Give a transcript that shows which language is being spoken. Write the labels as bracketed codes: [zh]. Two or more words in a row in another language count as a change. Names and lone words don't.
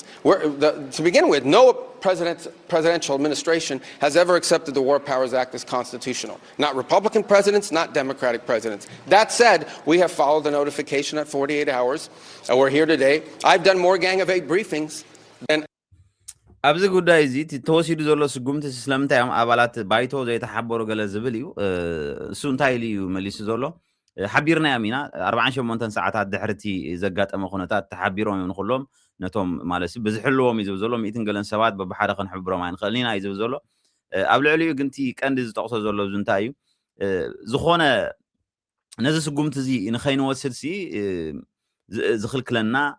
[en] To begin with, no presidential administration has ever accepted the War Powers Act as constitutional. Not Republican presidents, not Democratic presidents. That said, we have followed the notification at 48 hours. We're here today. I've done more Gang of Eight briefings than... [ti] ኣብዚ ጉዳይ እዚ ተወሲዱ ዘሎ ስጉምቲ ስለምንታይ እዮም ኣባላት ባይቶ ዘይተሓበሩ ገለ ዝብል እዩ እሱ እንታይ ኢሉ እዩ መሊሱ ዘሎ ሓቢርና ኢና 48 ሰዓታት ድሕርቲ ዘጋጠመ ኩነታት ተሓቢሮም እዮም ንኩሎም ነቶም ማለት ብዝሕልዎም እዩ ዝብል ዘሎ 100 ገለን ሰባት በብሓደ ክንሕብሮም ኣይንኽእልን ኢና እዩ ዝብል ዘሎ ኣብ ልዕሊኡ ግን እቲ ቀንዲ ዝጠቕሶ ዘሎ እንታይ እዩ ዝኾነ ነዚ ስጉምቲ እዚ ንኸይንወስድ ሲ ዝኽልክለና